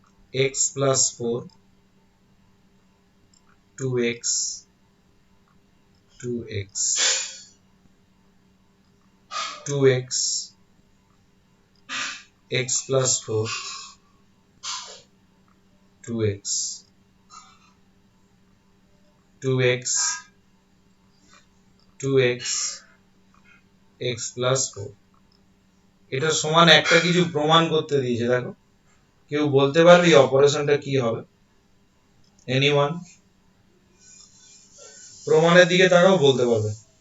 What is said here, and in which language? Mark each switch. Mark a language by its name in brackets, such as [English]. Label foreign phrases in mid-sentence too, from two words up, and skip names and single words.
[English] x plus 4 2x 2x 2x x plus 4 2x 2x 2x x plus 4 [Bangla] এটা সমান একটা কিছু প্রমাণ করতে দিয়েছে। দেখো কেউ বলতে পারবে এই অপারেশনটা কি হবে? এনিওয়ান? প্রমাণের দিকে তাকাও, বলতে পারবে?